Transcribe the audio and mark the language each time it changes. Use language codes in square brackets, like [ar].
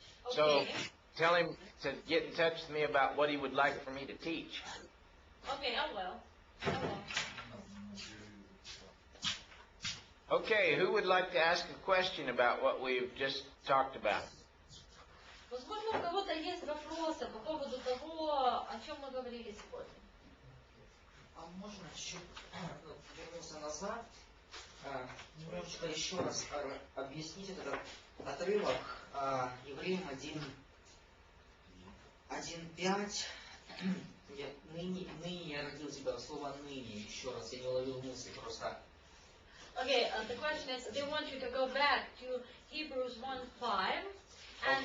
[en] So Okay. tell him to get in touch with me about what he would like for me to teach. Okay, I will. I will. Okay, who would like to ask a question about what we've just talked about? [ru] Возможно, у кого-то есть вопросы по поводу того, о чем мы говорили сегодня. А можно чуть вернуться назад, немножечко еще раз объяснить этот отрывок Евреям 1:5. Ныне я родил тебя, слово ныне, еще раз, я не уловил мысль просто. [en] Okay, the question is, they want you to go back to Hebrews 1:5 and